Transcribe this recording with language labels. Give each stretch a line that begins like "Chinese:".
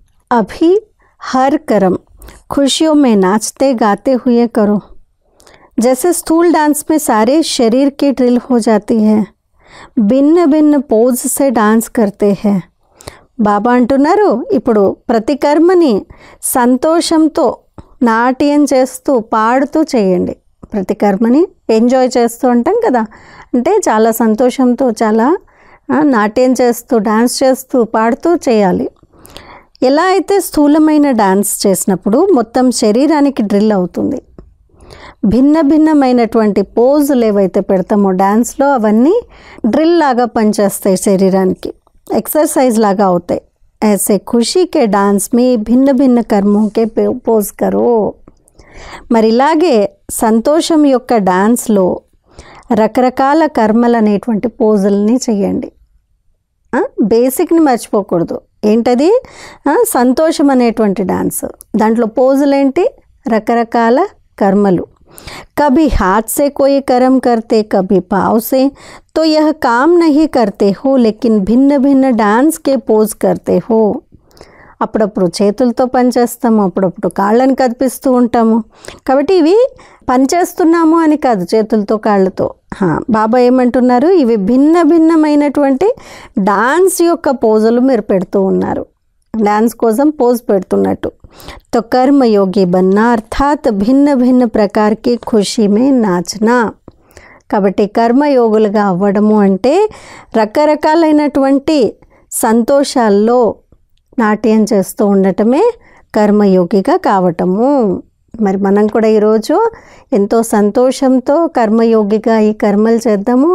Hindi: అభి her కరం खुशियों में नाचते गाते हुए करो. जैसे स्थूल डांस में सारे शरीर की ड्रिल हो जाती है, भिन्न भिन्न पोज से डांस करते हैं.
Telugu: బాబా అంటున్నారు, ఇప్పుడు ప్రతి కర్మని సంతోషంతో నాట్యం చేస్తూ పాడుతూ చేయండి. ప్రతి కర్మని ఎంజాయ్ చేస్తూ ఉంటాం కదా, అంటే చాలా సంతోషంతో చాలా నాట్యం చేస్తూ డాన్స్ చేస్తూ పాడుతూ చేయాలి. ఎలా అయితే స్థూలమైన డాన్స్ చేసినప్పుడు మొత్తం శరీరానికి డ్రిల్ అవుతుంది. భిన్న భిన్నమైనటువంటి పోజులు ఏవైతే పెడతామో డాన్స్లో అవన్నీ డ్రిల్ లాగా పనిచేస్తాయి, శరీరానికి एक्सरसाइज लागा होते.
Hindi: ऐसे खुशी के डांस में भिन्न भिन्न कर्मों के पोज करो.
Telugu: మరి ఇలాగే సంతోషం యొక్క డాన్స్లో రకరకాల కర్మలు అనేటువంటి పోజుల్ని చేయండి. బేసిక్ని మర్చిపోకూడదు. ఏంటది? సంతోషం అనేటువంటి డాన్స్. దాంట్లో పోజులేంటి? రకరకాల కర్మలు.
Hindi: कभी हाथ से कोई कर्म करते, कभी पाँव से, तो यह काम नहीं करते हो, लेकिन भिन्न भिन्न डांस के पोज करते हो.
Telugu: అప్పుడప్పుడు చేతులతో పనిచేస్తాము, అప్పుడప్పుడు కాళ్ళని కదిపిస్తూ ఉంటాము. కాబట్టి ఇవి పనిచేస్తున్నాము అని కాదు, చేతులతో కాళ్ళతో. బాబా ఏమంటున్నారు? ఇవి భిన్న భిన్నమైనటువంటి డాన్స్ యొక్క పోజులు మీరు పెడుతూ ఉన్నారు, డాన్స్ కోసం పోజ్ పెడుతున్నట్టు.
Hindi: तो कर्मयोगी बनना अर्थात भिन्न भिन्न प्रकार की खुशी में नाचना.
Telugu: కాబట్టి కర్మయోగులుగా అవ్వడము అంటే రకరకాలైనటువంటి సంతోషాల్లో నాట్యం చేస్తూ ఉండటమే కర్మయోగిగా కావటము. మరి మనం కూడా ఈరోజు ఎంతో సంతోషంతో కర్మయోగిగా ఈ కర్మలు చేద్దాము.